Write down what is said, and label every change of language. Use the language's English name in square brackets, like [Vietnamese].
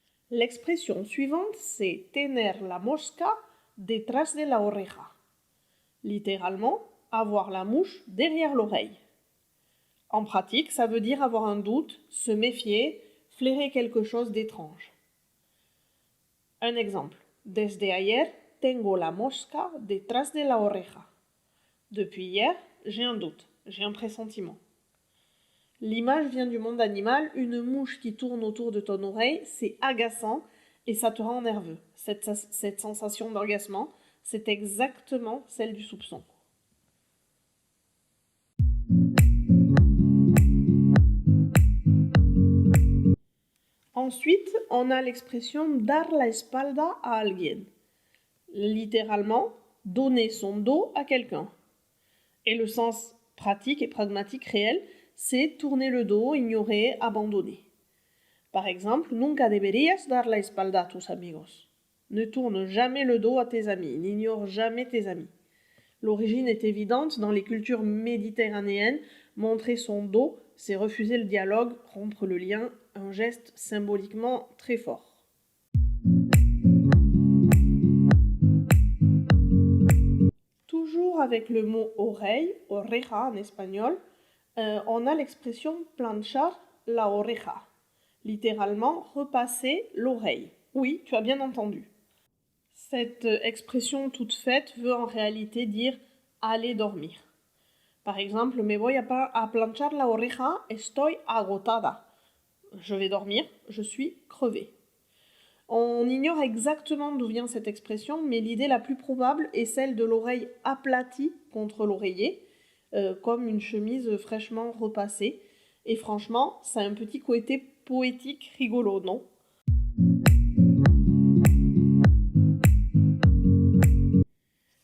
[French] L'expression suivante, c'est [Spanish] tener la mosca detrás de la oreja. [French] Littéralement, avoir la mouche derrière l'oreille. En pratique, ça veut dire avoir un doute, se méfier, flairer quelque chose d'étrange. Un exemple. [Spanish] Desde ayer tengo la mosca detrás de la oreja. [French] Depuis hier, j'ai un doute, j'ai un pressentiment. L'image vient du monde animal, une mouche qui tourne autour de ton oreille, c'est agaçant et ça te rend nerveux. Cette sensation d'agacement, c'est exactement celle du soupçon. Ensuite, on a l'expression [Spanish] dar la espalda a alguien. [French] Littéralement, donner son dos à quelqu'un. Et le sens pratique et pragmatique réel, c'est tourner le dos, ignorer, abandonner. Par exemple, [Spanish] nunca deberías dar la espalda a tus amigos. [French] Ne tourne jamais le dos à tes amis, n'ignore jamais tes amis. L'origine est évidente dans les cultures méditerranéennes. Montrer son dos, c'est refuser le dialogue, rompre le lien, un geste symboliquement très fort. Toujours avec le mot oreille, oreja en espagnol, on a l'expression [Spanish] planchar la oreja. [French] Littéralement, repasser l'oreille. Oui, tu as bien entendu. Cette expression toute faite veut en réalité dire aller dormir. Par exemple, [Spanish] me voy a planchar la oreja, estoy agotada. [French] Je vais dormir, je suis crevée. On ignore exactement d'où vient cette expression, mais l'idée la plus probable est celle de l'oreille aplatie contre l'oreiller, comme une chemise fraîchement repassée. Et franchement, ça a un petit côté poétique rigolo, non ?